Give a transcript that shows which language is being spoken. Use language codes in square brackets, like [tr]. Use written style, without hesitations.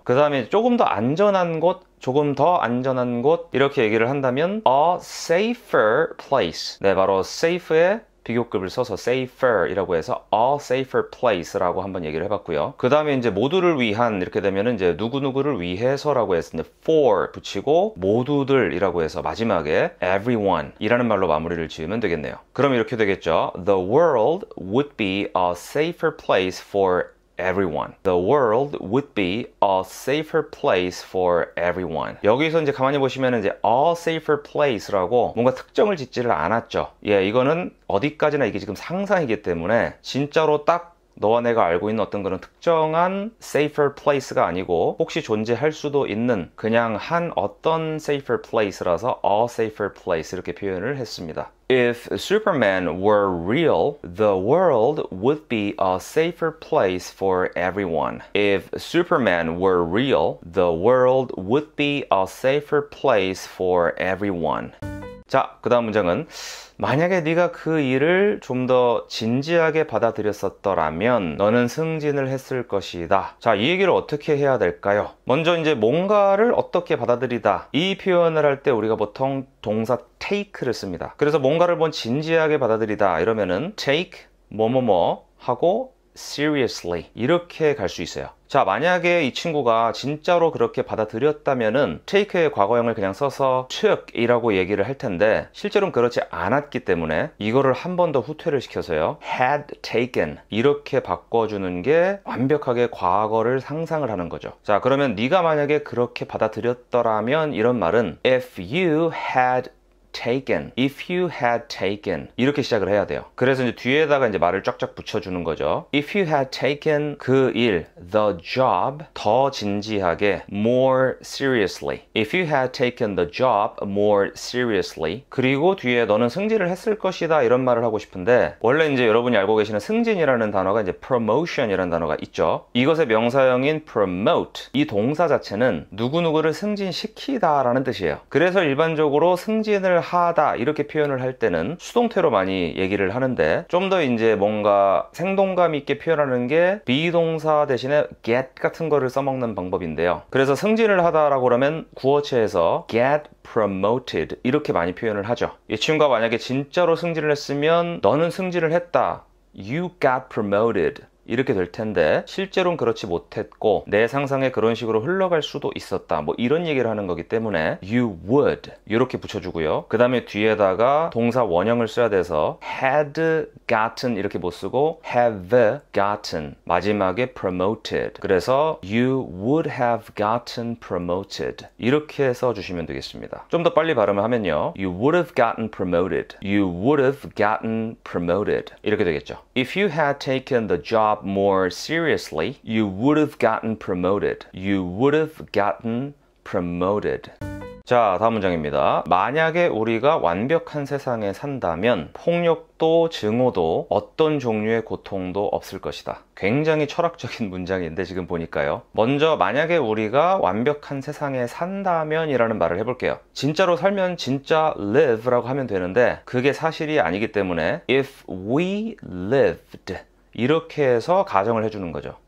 [ko] 그 다음에 조금 더 안전한 곳 조금 더 안전한 곳 이렇게 얘기를 한다면 [en] a safer place [ko] 네 바로 safe에 비교급을 써서 safer 이라고 해서 a safer place라고 한번 얘기를 해봤고요. 그 다음에 이제 모두를 위한 이렇게 되면은 이제 누구누구를 위해서라고 해서 이제 for 붙이고 모두들 이라고 해서 마지막에 everyone 이라는 말로 마무리를 지으면 되겠네요. 그럼 이렇게 되겠죠. [en] The world would be a safer place for everyone. The world would be a safer place for everyone. [ko] 여기서 이제 가만히 보시면 이제 a safer place라고 뭔가 특정을 짓지를 않았죠. 이거는 어디까지나 이게 지금 상상이기 때문에 진짜로 딱 너와 내가 알고 있는 어떤 그런 특정한 safer place가 아니고 혹시 존재할 수도 있는 그냥 한 어떤 safer place라서 [en] a safer place [ko] 이렇게 표현을 했습니다. [en] If Superman were real, the world would be a safer place for everyone. If Superman were real, the world would be a safer place for everyone. [ko] 자, 그 다음 문장은 만약에 네가 그 일을 좀 더 진지하게 받아들였었더라면 너는 승진을 했을 것이다. 자, 이 얘기를 어떻게 해야 될까요? 먼저 이제 뭔가를 어떻게 받아들이다. 이 표현을 할 때 우리가 보통 동사 take를 씁니다. 그래서 뭔가를 진지하게 받아들이다 이러면은 take 뭐뭐뭐 하고 seriously 이렇게 갈 수 있어요. 자, 만약에 이 친구가 진짜로 그렇게 받아들였다면은 take의 과거형을 그냥 써서 took 이라고 얘기를 할 텐데 실제로는 그렇지 않았기 때문에 이거를 한 번 더 후퇴를 시켜서요 [en] had taken [ko] 이렇게 바꿔주는 게 완벽하게 과거를 상상을 하는 거죠. 자, 그러면 네가 만약에 그렇게 받아들였더라면 이런 말은 [en] if you had taken, [ko] if you had taken 이렇게 시작을 해야 돼요. 그래서 이제 뒤에다가 이제 말을 쫙쫙 붙여주는 거죠. [en] If you had taken [ko] 그 일, [en] the job [ko] 더 진지하게 [en] more seriously. If you had taken the job more seriously. [ko] 그리고 뒤에 너는 승진을 했을 것이다 이런 말을 하고 싶은데 원래 이제 여러분이 알고 계시는 승진이라는 단어가 이제 promotion이라는 단어가 있죠. 이것의 명사형인 promote 이 동사 자체는 누구누구를 승진시키다라는 뜻이에요. 그래서 일반적으로 승진을 하다 이렇게 표현을 할 때는 수동태로 많이 얘기를 하는데 좀 더 이제 뭔가 생동감 있게 표현하는 게 비동사 대신에 get 같은 거를 써먹는 방법인데요. 그래서 승진을 하다라고 그러면 구어체에서 [en] get promoted [ko] 이렇게 많이 표현을 하죠. 이 친구가 만약에 진짜로 승진을 했으면 너는 승진을 했다. [en] You got promoted. [ko] 이렇게 될 텐데 실제로는 그렇지 못했고 내 상상에 그런 식으로 흘러갈 수도 있었다 뭐 이런 얘기를 하는 거기 때문에 [en] you would [ko] 이렇게 붙여주고요. 그 다음에 뒤에다가 동사 원형을 써야 돼서 [en] had gotten [ko] 이렇게 못 쓰고 [en] have gotten [ko] 마지막에 promoted 그래서 [en] you would have gotten promoted [ko] 이렇게 써주시면 되겠습니다. 좀 더 빨리 발음을 하면요 [en] you would have gotten promoted [ko] you would have gotten promoted 이렇게 되겠죠. [en] If you had taken the job more seriously, you would have gotten promoted. You would have gotten promoted. [ko] 자, 다음 문장입니다. 만약에 우리가 완벽한 세상에 산다면 폭력도 증오도 어떤 종류의 고통도 없을 것이다. 굉장히 철학적인 문장인데 지금 보니까요. 먼저 만약에 우리가 완벽한 세상에 산다면 이라는 말을 해볼게요. 진짜로 살면 진짜 live라고 하면 되는데 그게 사실이 아니기 때문에 [en] if we lived [ko] 이렇게 해서 가정을 해주는 거죠.